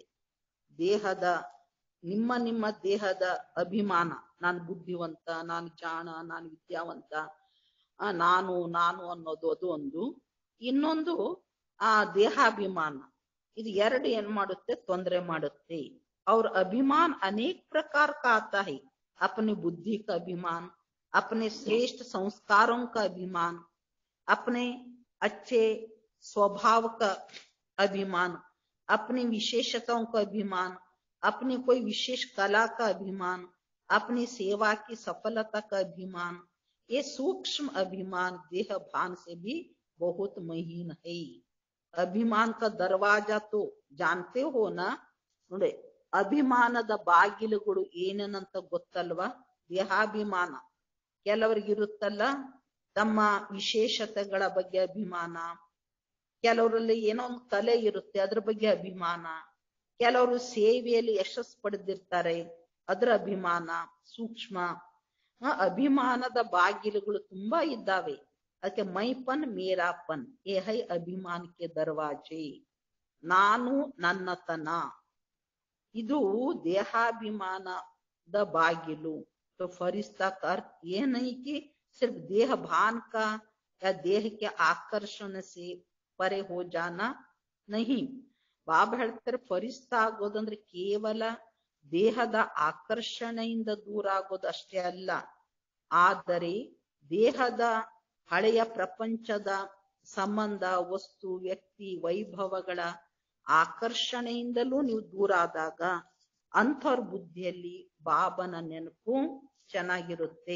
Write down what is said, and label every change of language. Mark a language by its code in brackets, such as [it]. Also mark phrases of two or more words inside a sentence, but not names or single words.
[kn] ದೇಹದ ನಿಮ್ಮ ದೇಹದ ಅಭಿಮಾನ, ನಾನು ಬುದ್ಧಿವಂತ, ನಾನು ಜಾಣ, ನಾನು ವಿದ್ಯಾವಂತ, ನಾನು ಅನ್ನೋದು ಅದು ಒಂದು. ಇನ್ನೊಂದು ದೇಹಾಭಿಮಾನ, ಇದು ಎರಡು ಏನ್ ಮಾಡುತ್ತೆ? ತೊಂದರೆ ಮಾಡುತ್ತೆ. [hi] और अभिमान अनेक प्रकार का आता है, अपनी बुद्धि का अभिमान, अपने श्रेष्ठ संस्कारों का अभिमान, अपने अच्छे स्वभाव का अभिमान, अपनी विशेषताओं का अभिमान, अपनी कोई विशेष कला का अभिमान, अपनी सेवा की सफलता का अभिमान, ये सूक्ष्म अभिमान देह भान से भी बहुत महीन है. अभिमान का दरवाजा तो जानते हो ना? [kn] ನೋಡಿ, ಅಭಿಮಾನದ ಬಾಗಿಲುಗಳು ಏನೇನಂತ ಗೊತ್ತಲ್ವಾ? ದೇಹಾಭಿಮಾನ ಕೆಲವರಿಗಿರುತ್ತಲ್ಲ, ತಮ್ಮ ವಿಶೇಷತೆಗಳ ಬಗ್ಗೆ ಅಭಿಮಾನ, ಕೆಲವರಲ್ಲಿ ಏನೋ ಒಂದು ಕಲೆ ಇರುತ್ತೆ ಅದ್ರ ಬಗ್ಗೆ ಅಭಿಮಾನ, ಕೆಲವರು ಸೇವೆಯಲ್ಲಿ ಯಶಸ್ಸು ಪಡೆದಿರ್ತಾರೆ ಅದರ ಅಭಿಮಾನ, ಸೂಕ್ಷ್ಮ. ಅಭಿಮಾನದ ಬಾಗಿಲುಗಳು ತುಂಬಾ ಇದ್ದಾವೆ. ಅದಕ್ಕೆ [hi] मैंपन मेरापन ये है [kn] ಅಭಿಮಾನಕ್ಕೆ ದರ್ವಾಜೆ, ನಾನು ನನ್ನತನ, ಇದು ದೇಹಾಭಿಮಾನದ ಬಾಗಿಲು. [hi] तो फरिश्ता का अर्थ ये नहीं कि सिर्फ देह भान का या देह के आकर्षण से परे हो जाना नहीं. [kn] ಬಾಬಾ ಹೇಳ್ತಾರೆ, ಫರಿಸ್ತಾ ಆಗೋದಂದ್ರೆ ಕೇವಲ ದೇಹದ ಆಕರ್ಷಣೆಯಿಂದ ದೂರ ಆಗೋದು ಅಷ್ಟೇ ಅಲ್ಲ, ಆದರೆ ದೇಹದ ಹಳೆಯ ಪ್ರಪಂಚದ ಸಂಬಂಧ, ವಸ್ತು, ವ್ಯಕ್ತಿ, ವೈಭವಗಳ ಆಕರ್ಷಣೆಯಿಂದಲೂ ನೀವು ದೂರ ಆದಾಗ ಅಂಥವ್ರ ಬುದ್ಧಿಯಲ್ಲಿ ಬಾಬನ ನೆನಪು ಚೆನ್ನಾಗಿರುತ್ತೆ.